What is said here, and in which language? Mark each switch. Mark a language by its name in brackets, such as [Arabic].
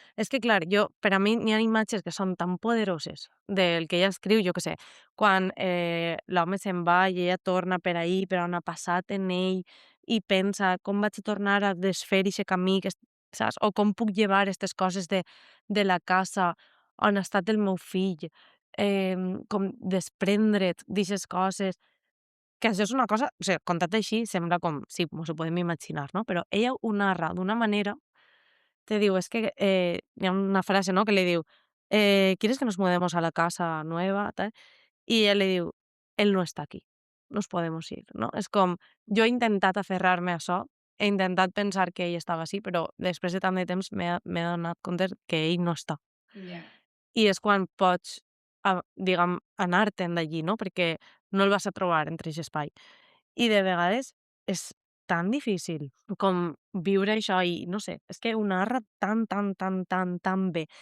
[Catalan] És que clar, jo per a mi n'hi ha imatges que són tan poderoses del que ella escriu, jo què sé, quan l'home se'n va i ella torna per ahí, per on ha passat en ell, i pensa com vaig a tornar a desfer eixe camí que saps? O com puc llevar aquestes coses de la casa on ha estat el meu fill, com desprendre't d'eixes coses, que això és una cosa, o sigui, contat així sembla com, sí, mos ho podem imaginar, no? Però ella ho narra d'una manera. [Spanish] Te digo, es que [Catalan] hi ha una frase, [Spanish] ¿no? Que le diu, ¿quieres que nos mudemos a la casa nueva? Tal. Y ella le diu, él no está aquí, nos podemos ir, no? [Catalan] És com, jo he intentat aferrar-me a això, he intentat pensar que ell estava així, però després de tant de temps m'he adonat compte que ell no està. Ja. I és quan pots, diguem, anar-te'n d'allí, no? Perquè no el vas a trobar entre aquest espai. I de vegades és tan difícil com viure això i no sé, és que ho narra tan, tan, tan, tan, tan bé.